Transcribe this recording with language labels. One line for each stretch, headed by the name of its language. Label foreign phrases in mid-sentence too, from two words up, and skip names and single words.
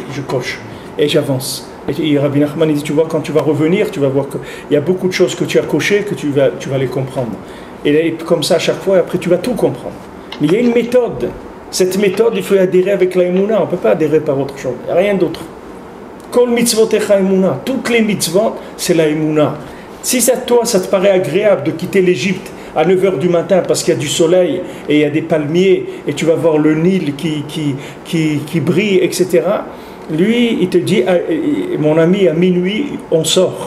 French: Je coche et j'avance. Et Rabbi Nachman dit, tu vois, quand tu vas revenir, tu vas voir qu'il y a beaucoup de choses que tu as cochées que tu vas les comprendre. Et comme ça à chaque fois, et après tu vas tout comprendre. Mais il y a une méthode. Cette méthode, il faut y adhérer avec la Emouna. On ne peut pas adhérer par autre chose. Il n'y a rien d'autre.
Hebrew: כל מצוותיך אמונה.
French: Toutes les mitzvot, c'est la emuna. Si toi, ça te paraît agréable de quitter l'Égypte à 9h du matin parce qu'il y a du soleil et il y a des palmiers et tu vas voir le Nil qui brille, etc. Lui, il te dit, mon ami, à minuit, on sort.